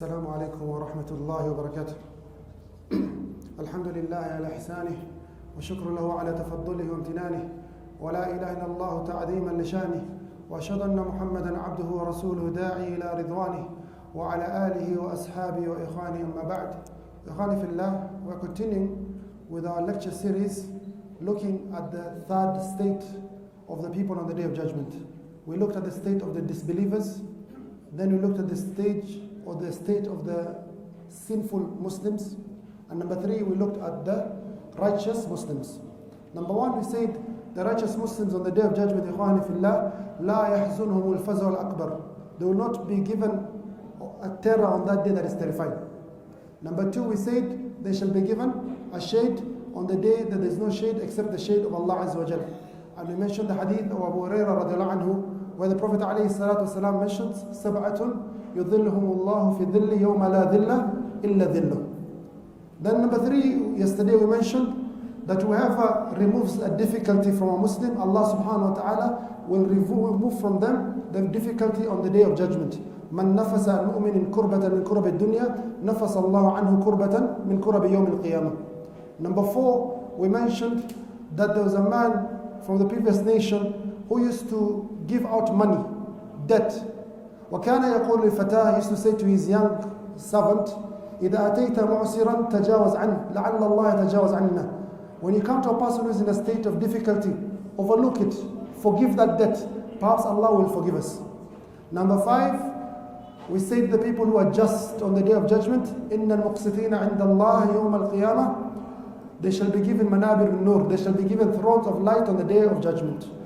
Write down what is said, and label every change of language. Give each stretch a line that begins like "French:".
Arabic: السلام عليكم ورحمة الله وبركاته. الحمد لله على إحسانه وشكر له على تفضله وامتنانه، ولا إله إلا الله تعظيما لشانه، وأشهد أن محمدا عبده ورسوله داعي إلى رضوانه وعلى آله وأصحابه وإخوانه. أما بعد. إخواني في الله,
English: we are continuing with our lecture series looking at the third state of the people on the Day of Judgment. We looked at the state of the disbelievers, then we looked at the state of the sinful Muslims, and number 3 we looked at the righteous Muslims. Number 1, we said the righteous Muslims on the Day of Judgment,
Arabic: إخواني في الله, لا يحزنهم الفزع الأكبر.
English: They will not be given a terror on that day that is terrifying. Number 2, we said they shall be given a shade on the day that there is no shade except the shade of Allah Azza wa Jal. And we mentioned the hadith of Abu Hurairah radiallahu anhu, where the Prophet alayhi salatu wasalam mentions
Arabic: سبعة يظلهم الله في ظل يوم لا ظل إلا ظله.
English: Then number 3, yesterday we mentioned that whoever removes a difficulty from a Muslim, Allah subhanahu wa ta'ala will remove from them the difficulty on the Day of Judgment.
Arabic: من نفس عن مؤمن كربة من كرب الدنيا نفس الله عنه كربة من كرب يوم القيامة.
English: Number 4, we mentioned that there was a man from the previous nation who used to give out money, debt.
Arabic: وكان يقول للفتاة,
English: he used to say to his young servant,
Arabic: إذا أتيت معسرا تجاوز عنه لعل الله يتجاوز عنا.
English: When you come to a person who is in a state of difficulty, overlook it, forgive that debt, perhaps Allah will forgive us. Number 5, we said the people who are just on the Day of Judgment,
Arabic: إن المقسطين عند الله يوم القيامة,
English: they shall be given manabir al-nur, they shall be given thrones of light on the Day of Judgment.